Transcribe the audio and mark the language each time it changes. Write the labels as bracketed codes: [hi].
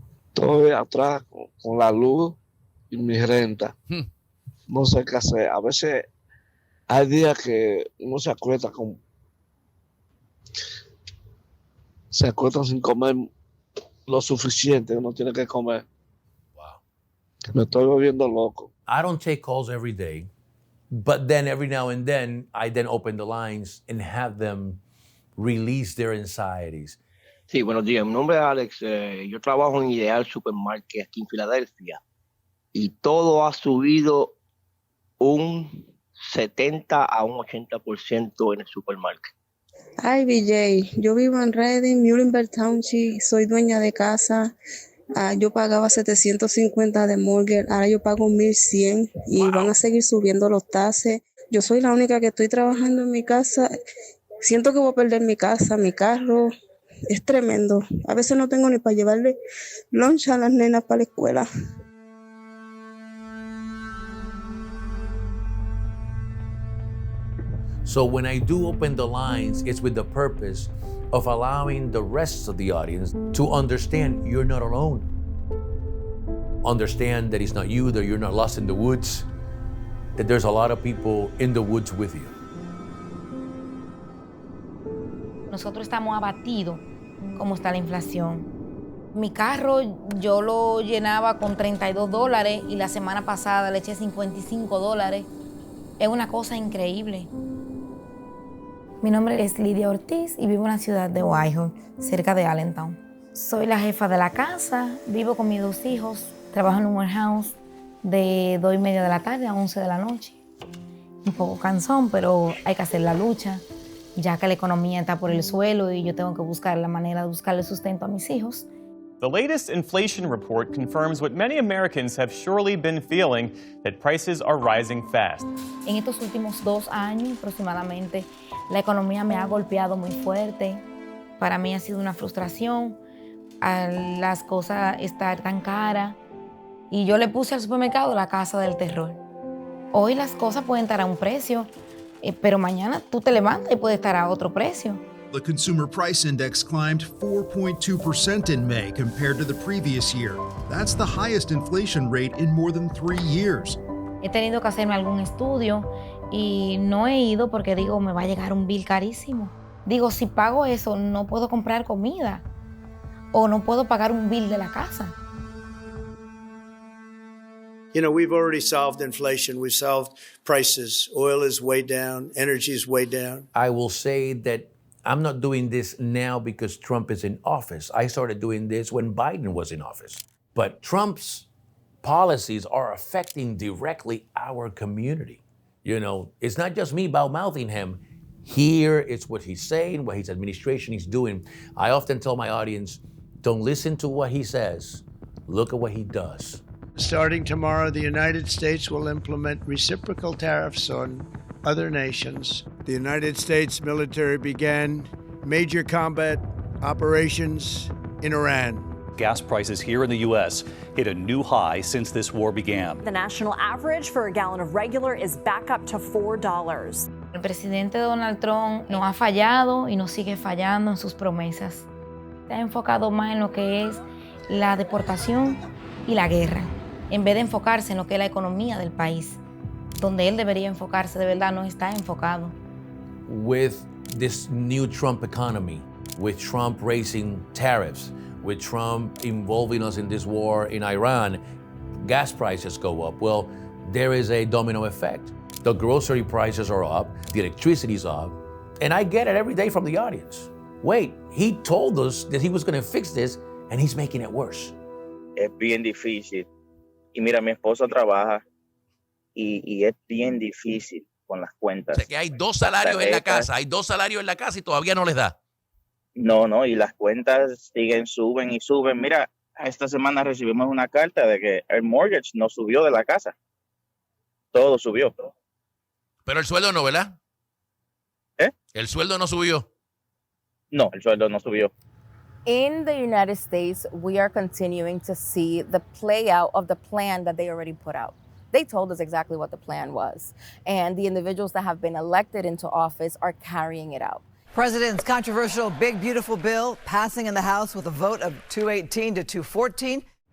[es] Estoy atrás con la luz y mi renta. No sé qué hacer. A veces hay días que uno se acuesta sin comer lo suficiente. Uno tiene que comer. Wow. Me estoy volviendo loco. [en] I don't take calls every day, but then every now and then, I then open the lines and have them release their anxieties. [es] Sí, buenos días. Mi nombre es Alex. Yo trabajo en Ideal Supermarket aquí en Filadelfia y todo ha subido un 70 a un 80% en el supermercado. Ay, BJ, yo vivo en Reading, Muhlenberg Township, soy dueña de casa Yo pagaba 750 de mortgage, ahora yo pago 1100 y van a seguir subiendo los taxes. Yo soy la única que estoy trabajando en mi casa. Siento que voy a perder mi casa, mi carro. Es tremendo. A veces no tengo ni para llevarle lunch a las nenas para la escuela. [en] So when I do open the lines, it's with the purpose of allowing the rest of the audience to understand you're not alone. Understand that it's not you, that you're not lost in the woods, that there's a lot of people in the woods with you. [es] Nosotros estamos abatidos como está la inflación. Mi carro yo lo llenaba con $32 y la semana pasada le eché $55. Es una cosa increíble. Mi nombre es Lidia Ortiz y vivo en la ciudad de Whitehall, cerca de Allentown. Soy la jefa de la casa, vivo con mis 2 hijos, trabajo en un warehouse de 2:30 de la tarde a 11 de la noche. Un poco cansón, pero hay que hacer la lucha, ya que la economía está por el suelo y yo tengo que buscar la manera de buscarle sustento a mis hijos. [en] The latest inflation report confirms what many Americans have surely been feeling, that prices are rising fast. [es] En estos últimos 2 años aproximadamente, la economía me ha golpeado muy fuerte. Para mí ha sido una frustración al las cosas estar tan caras. Y yo le puse al supermercado la casa del terror. Hoy las cosas pueden estar a un precio, pero mañana tú te levantas y puede estar a otro precio. [en] The Consumer Price Index climbed 4.2% in May compared to the previous year. That's the highest inflation rate in more than 3 years. [es] He tenido que hacerme algún estudio y no he ido porque digo, me va a llegar un bill carísimo. Digo, si pago eso, no puedo comprar comida o no puedo pagar un bill de la casa. [en] You know, we've already solved inflation. We've solved prices. Oil is way down. Energy is way down. I will say that I'm not doing this now because Trump is in office. I started doing this when Biden was in office. But Trump's policies are affecting directly our community. You know, it's not just me bad-mouthing him. Here, it's what he's saying, what his administration is doing. I often tell my audience, don't listen to what he says. Look at what he does. Starting tomorrow, the United States will implement reciprocal tariffs on other nations. The United States military began major combat operations in Iran. Gas prices here in the U.S. hit a new high since this war began. The national average for a gallon of regular is back up to $4. [es] El presidente Donald Trump nos ha fallado y nos sigue fallando en sus promesas. Se ha enfocado más en lo que es la deportación y la guerra, en vez de enfocarse en lo que es la economía del país. Donde él debería enfocarse, de verdad no está enfocado. [en] With this new Trump economy, with Trump raising tariffs, with Trump involving us in this war in Iran, gas prices go up. Well, there is a domino effect. The grocery prices are up, the electricity's up, and I get it every day from the audience. Wait, he told us that he was going to fix this, and he's making it worse. [es] Es bien difícil. Y mira, mi esposa trabaja y es bien difícil con las cuentas. O sea, que hay 2 salarios en la casa, hay 2 salarios en la casa y todavía no les da. No, y las cuentas suben y suben. Mira, esta semana recibimos una carta de que el mortgage no subió de la casa. Todo subió. Pero el sueldo no, ¿verdad? El sueldo no subió. No, el sueldo no subió. [en] In the United States, we are continuing to see the play out of the plan that they already put out. They told us exactly what the plan was, and the individuals that have been elected into office are carrying it out. President's controversial Big Beautiful Bill passing in the House with a vote of 218 to 214.